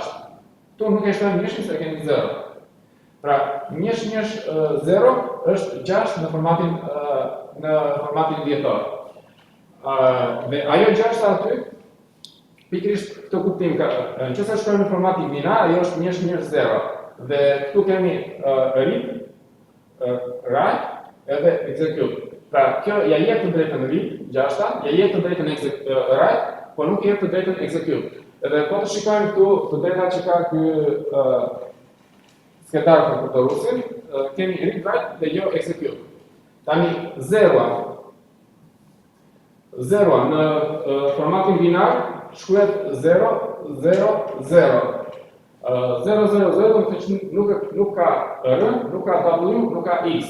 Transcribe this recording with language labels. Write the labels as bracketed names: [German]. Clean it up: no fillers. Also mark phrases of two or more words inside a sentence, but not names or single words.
[Albanian] Këtu nuk e shtojmë njëshin se e kemi 0. Pra, njësh 0 është 6 në formatin vjetor. Dhe ajo 6 aty, pikërisht këtë kuptim ka, nëse shkojmë në formatin binar, ajo është njësh 0. Dhe këtu kemi [English] read, write [Albanian] edhe execute. Pra, kjo ja jep të drejtën read, 6-a, ja jep të drejtën write, po nuk jep të drejtën execute. Edhe po të shikojmë këtu të drejtat që ka ky skedar për përdoruesin, kemi [English] read, write [Albanian] dhe jo execute. Tani zeroa në formatin binar shkruhet 0, 0, 0. 0, 0, 0 nuk ka R, nuk ka W, nuk ka X.